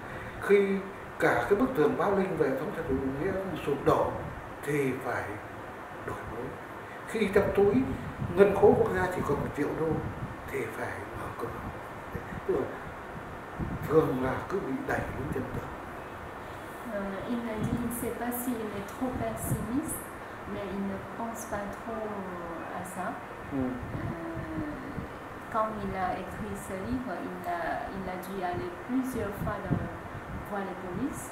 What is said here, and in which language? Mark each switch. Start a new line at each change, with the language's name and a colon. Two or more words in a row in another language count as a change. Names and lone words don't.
Vietnamese: Khi cả cái bức tường Báo Linh về thống trị chủ nghĩa sụp đổ thì phải đổi mới. Khi trong túi ngân khố quốc gia chỉ còn 1 triệu đô thì phải mở cửa. Tức là thường là cứ bị đẩy đến chân tường.
French: Il a dit, il ne sait pas s'il est trop pessimiste, mais il ne pense pas trop à ça. Quand il a écrit ce livre, il a dû aller plusieurs fois voir les polices.